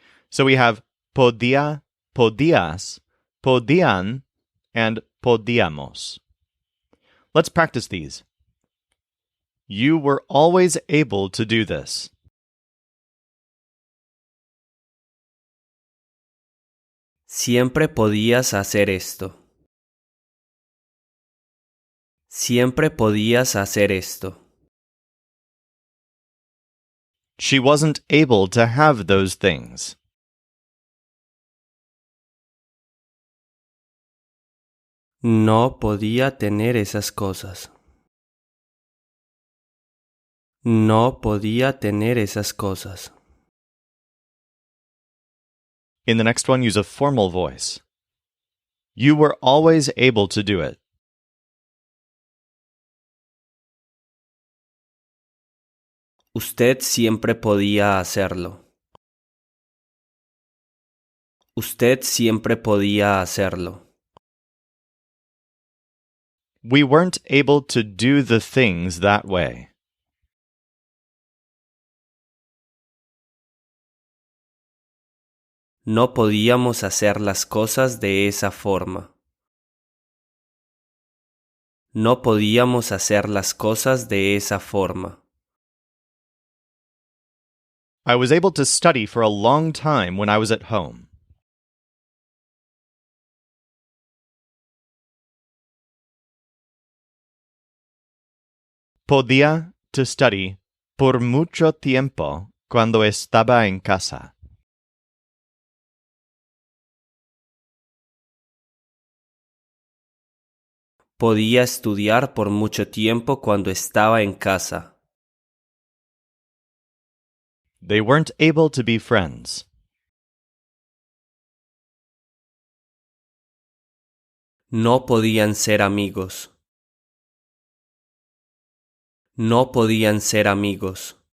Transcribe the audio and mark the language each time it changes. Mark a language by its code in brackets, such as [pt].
[en] So we have podía, podías, podían, and podíamos. Let's practice these. You were always able to do this. [es] Siempre podías hacer esto. Siempre podías hacer esto. [en] She wasn't able to have those things. [es] No podía tener esas cosas. No podía tener esas cosas. [en] In the next one, use a formal voice. You were always able to do it. [es] Usted siempre podía hacerlo. Usted siempre podía hacerlo. [en] We weren't able to do the things that way. [es] No podíamos hacer las cosas de esa forma. No podíamos hacer las cosas de esa forma. [en] I was able to study for a long time when I was at home. [es] Podía [en] to study [es] por mucho tiempo cuando estaba en casa. Podía estudiar por mucho tiempo cuando estaba en casa. [en] They weren't able to be friends. [es] No podían ser amigos. No podían ser amigos.